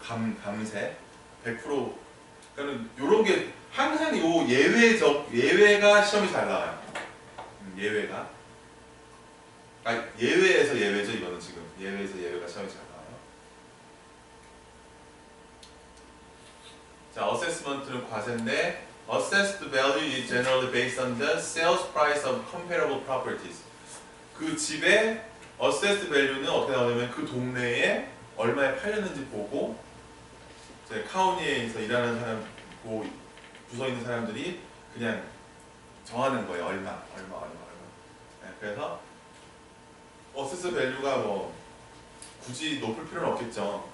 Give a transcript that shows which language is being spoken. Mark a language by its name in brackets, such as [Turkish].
[Korean] 감세 100%. 그러니까 이런 게 항상 요 예외가 시험이 잘 나와요. 예외가. 예외에서 예외죠. 이거는 지금 예외에서 예외가 시험이 잘 나와요. 자, 어세스먼트는 과세인데 [English] assessed value is generally based on the sales price of comparable properties. [Korean] 그 집의 assessed value는 어떻게 나오냐면 그 동네에 얼마에 팔렸는지 보고 이제 카운티에서 일하는 사람 부서 있는 사람들이 그냥 정하는 거예요. 얼마. 네, 그래서 어세스 밸류가 뭐 굳이 높을 필요는 없겠죠.